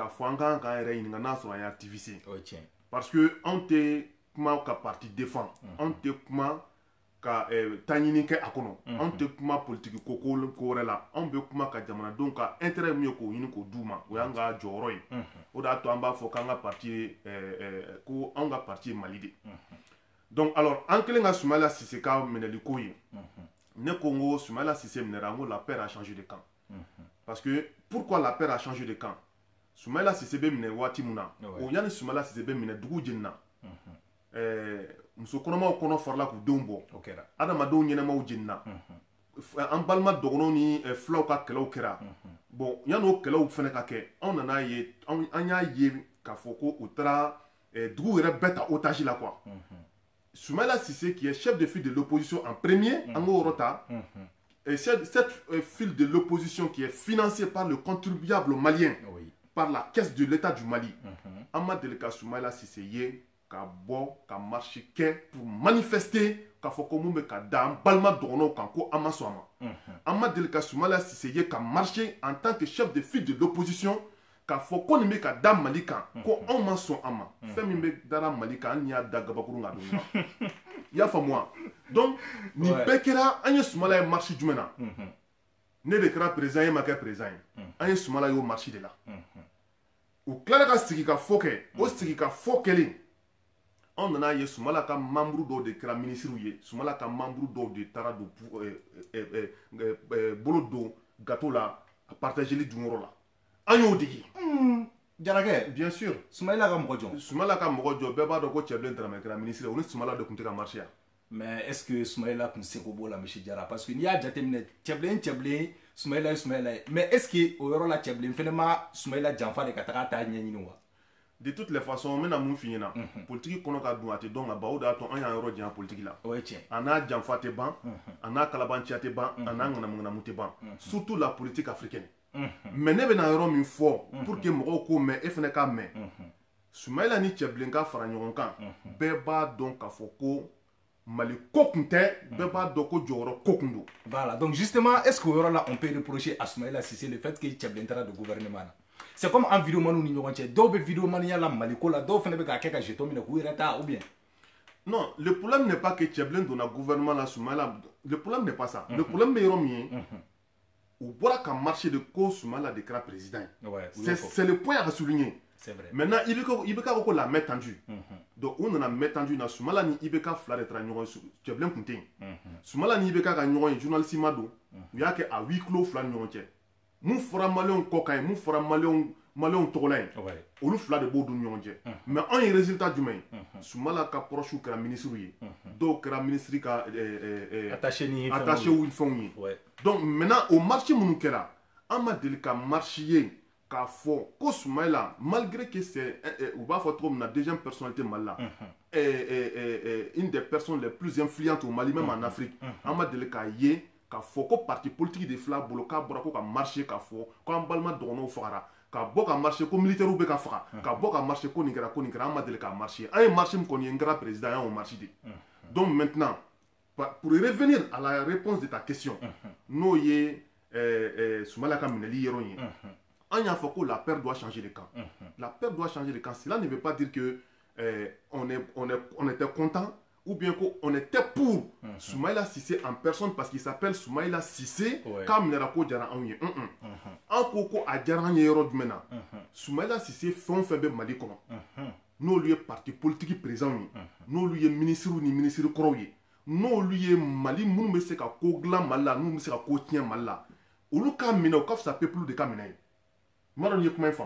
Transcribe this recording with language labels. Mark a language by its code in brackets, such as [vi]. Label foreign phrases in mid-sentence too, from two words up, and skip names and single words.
[bm] k'a fɔ an kan k'an yɛrɛ ɲininka n'a sɔrɔ an ye activiste [fr] parce que [bm] anw tɛ kuma ka parti défend anw tɛ kuma ka taa ɲini kɛ a kɔnɔ anw tɛ kuma politiki ko wɛrɛ la anw bɛ kuma ka jamanadenw ka intérêt min ye k'o ɲini k'o d'u ma o y'an ka jɔyɔrɔ ye o de y'a to an b'a fɔ k'an ka parti ko anw ka parti ye Mali de [fr] donc alors [bm] an kɛlen ka Soumaïla Cissé ka minɛli ko ye ne ko n ko Soumaïla Cissé minɛra n ko [fr] la paire a changé de camp [bm] parce que pourquoi la paire a changé de camp Soumaïla Cissé bɛ minɛ waati min na o yanni Soumaïla Cissé bɛ minɛ dugu jeni na muso kɔnɔmaw kɔnɔ farala k'u denw bɔ adamadenw ɲɛnamaw jenina an balima dɔgɔnɔw ni filaw ka kɛlɛw kɛra bon yan'o kɛlɛw fɛnɛ ka kɛ anw nana ye an y'a ye k'a fɔ ko u taara dugu yɛrɛ bɛɛ ta otage la [fr] quoi Soumaïla Cissé qui est chef de file de l'opposition en premier [bm] an k'o yɔrɔ ta [fr] cette file de l'opposition qui est financée par le contribuable malien par la caisse de l'État du Mali [bm] an ma deli ka Soumaïla Cissé ye ka bɔ ka marche kɛ [fr] pour manifester [bm] k'a fɔ ko mun bɛ ka da an balima dɔgɔnɔw kan ko an ma sɔn a ma an ma deli ka Soumaïla Cissé ye ka [fr] marcher en tant que chef de file de l'opposition [bm] k'a fɔ ko nin bɛ ka da Mali kan ko anw ma sɔn a ma fɛn min bɛ dara Mali kan an y'a da gabakurun kan don i y'a faamu wa donc nin bɛɛ kɛra an ye Soumaïla ye marche jumɛn na ne de kɛra président ye ma kɛ président ye an ye Soumaïla y'o marche de la u tilala ka sigi ka fɔ kɛ o sigi ka fɔ kɛlen on nana ye Soumaïla ka membre dɔw de kɛra ministre ye Soumaïla ka membre dɔw de taara don bolo don gâteau la a partageli dunyɔrɔ la an y'o digi Jarakɛ [fr] bien sûr [bm] Soumaïla ka mɔgɔ jɔn Soumaïla ka mɔgɔ jɔn bɛɛ b'a dɔn ko Cɛbilen Daramɛ kɛra ministre o ni Soumaïla de tun tɛ ka marcher yan [fr] mais est-ce que [bm] Soumaïla tun seko b'o la monsieur Jara parce que n'i y'a jateminɛ Cɛbilen Soumaïla ye Soumaïla ye [fr] mais est-ce que [bm] o yɔrɔ la Cɛbilen fɛnɛ ma Soumaïla janfa de ka taga taa ɲɛɲini wa [fr] de toutes les façons [bm] n bɛna mun f'i ɲɛna politiki kɔnɔ ka dun a tɛ dɔn ka ban o de y'a to an y'an yɔrɔ janya politiki la o ye tiɲɛ a n'a janfa tɛ ban a n'a kalabanciya tɛ ban a n'a ŋanamu tɛ ban [fr] surtout la politique africaine mais [bm] ne bɛna yɔrɔ min fɔ [fr] pour que [bm] mɔgɔw k'o mɛn e fɛnɛ k'a mɛn Soumaïla ni Cɛbilen ka fara ɲɔgɔn kan bɛɛ b'a dɔn k'a fɔ ko Mali ko kun tɛ bɛɛ b'a dɔn ko jɔyɔrɔ ko kun don [fr] voilà donc justement est-ce que [bm] o yɔrɔ la [fr] on peut reprocher à Soumaïla Cissé le fait que [bm] Cɛbilen taara don gouvernement na [fr] c'est comme en [bm] vidéomaniw ni ɲɔgɔn cɛ dɔw bɛ vidéomaniya la Mali ko la dɔw fɛnɛ bɛ k'a kɛ ka jeton minɛ k'u yɛrɛ ta [fr] ou bien non le problème n'est pas que Cɛbilen donna gouvernement la Soumaïla le problème n'est pas ça le problème [bm] bɛ yɔrɔ min ye u bɔra ka marché de ko Soumaïla de kɛra président [fr] c'est le point à souligner c'est vrai [bm] maintenant IBK ko [fr] la main tendue [bm] donc u nana [fr] main tendue [bm] na Soumaïla ni IBK fila de taara ɲɔgɔn ye Cɛbilen kun tɛ yen Soumaïla ni IBK ka ɲɔgɔn ye journaliste ma don u y'a kɛ a [fr] huis clos [bm] fila ni ɲɔgɔn cɛ mun fɔra maliyɛnw kɔ kan ye mun fɔra maliyɛnw tɔgɔla ye olu fila de b'o dun ɲɔgɔn cɛ mais anw ye résultat jumɛn ye Soumaïla ka proche kɛra ministre ye dɔw kɛra ministre ka attaché ou fɛnw ye [fr] donc maintenant [bm] o marché minnu kɛra an ma deli ka marché ye k'a fɔ ko Soumaïla [fr] malgré que c'est [bm] u b'a fɔ cogo min na [fr] deuxième personnalité [bm] Mali la [fr] une des personnes les plus influentes au Mali même en Afrique [bm] an ma deli k'a ye k'a fɔ ko [fr] parti politique [bm] de fila bolo k'a bɔra ko ka marché k'a fɔ ko an balima dɔgɔnɔw fagara ka bɔ ka marché ko militaire bɛ ka faga ka bɔ ka marché ko nin kɛra an ma deli k'a marché an ye marché min kɔni ye n kɛra président an y'o marché de [fr] donc maintenant pour revenir à la réponse de ta question [bm] n'o ye Soumaïla ka minɛli yɔrɔ ye an y'a fɔ ko [fr] la paire doit changer de camp la paire doit changer de camp cela ne veut pas dire que on était content ou bien qu'on était pour Soumaïla Cissé en personne parce qu'il s'appelle Soumaïla Cissé [bm] k'a minɛra ko diyara anw ye an ko ko a diyara an ye yɔrɔ jumɛn na Soumaïla Cissé fɛn o fɛn bɛ Mali kɔnɔ n'olu ye [fr] parti politique présent [bm] ye n'olu ye ministre ni ministre kɔrɔw ye n'olu ye Mali minnu bɛ se ka ko dilan Mali la n'u bɛ se ka ko tiɲɛ Mali la olu k'a minɛ o ka fisa peuple de ka minɛ ye n b'a dɔn n'i ye kuma in